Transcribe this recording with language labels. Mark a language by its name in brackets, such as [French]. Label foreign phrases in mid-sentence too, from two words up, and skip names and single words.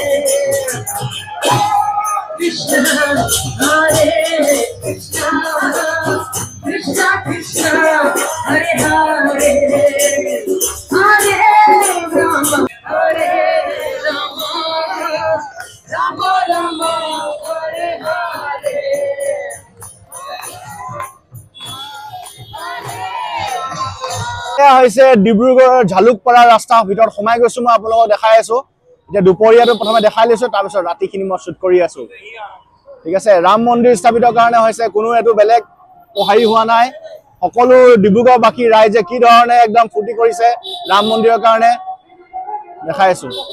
[Sanskrit] कृष्ण हरे कृष्ण कृष्ण कृष्ण हरे हरे हरे राम हरे राम राम राम हरे हरे [Assamese] হৈছে ডিব্ৰুগড়ৰ ঝালুকপাৰা ৰাস্তাৰ ভিতৰত সোমাই গৈছো মই আপোনালোকক দেখাই আছো এতিয়া দুপৰীয়াটো প্ৰথমে দেখাই লৈছো তাৰ পিছত ৰাতিখিনি মই শ্বুট কৰি আছো ঠিক আছে ৰাম মন্দিৰ স্থাপিতৰ কাৰণে হৈছে কোনো এটো বেলেগ পহাৰি হোৱা নাই সকলো ডিব্ৰুগড়বাসী ৰাইজে কি ধৰণে একদম ফুটি কৰিছে ৰাম মন্দিৰৰ কাৰণে দেখাই আছো